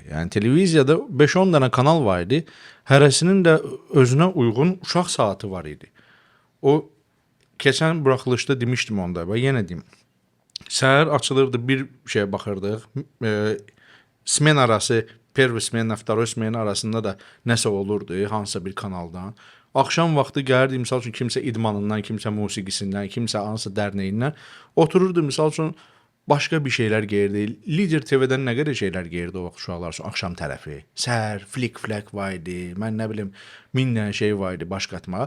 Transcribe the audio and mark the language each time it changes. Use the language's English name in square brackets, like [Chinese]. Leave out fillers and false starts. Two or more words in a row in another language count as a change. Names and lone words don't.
[Azerbaijani] Yəni televiziyada 5-10 dənə kanal var idi. Hərəsinin də özünə uyğun uşaq saatı var idi. O keçən buraxılışda demişdim onda və yenə deyim. Səhər açılırdı, bir şeyə baxırdıq. Smen arası, [Russian] первый смен, второй смен [Azerbaijani] arasında da nəsə olurdu, hansısa bir kanaldan. Axşam vaxtı gəlirdi, misal üçün kimsə idmanından, kimsə musiqisindən, kimsə hansısa dərneyindən otururdu, misal üçün başqa bir şeylər gəlirdi. Lider TV-dən nə qədər şeylər gəlirdi o vaxt uşaqlar üçün axşam tərəfi. Səhər, flick-flack var idi, mən nə bilim, 1000 dənə şey var idi baş qatmağa.